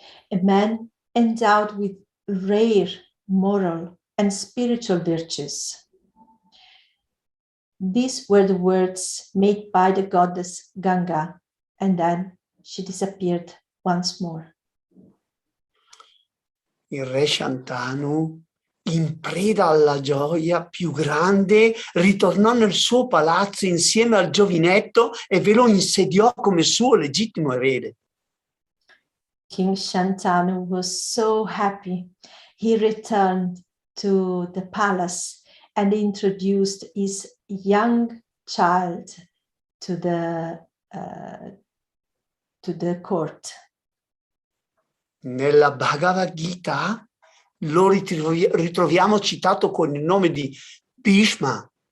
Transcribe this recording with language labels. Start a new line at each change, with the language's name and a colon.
English: a man endowed with rare moral and spiritual virtues. These were the words made by the goddess Ganga, and then she disappeared once more.
Italian: Il re Shantanu, in preda alla gioia più grande, ritornò nel suo palazzo insieme al giovinetto e ve lo insediò come suo legittimo erede.
English: King Shantanu was so happy. He returned to the palace and introduced his young child to the court.
Italian: Nella Bhagavad Gita lo ritroviamo citato con il nome di Bhishma.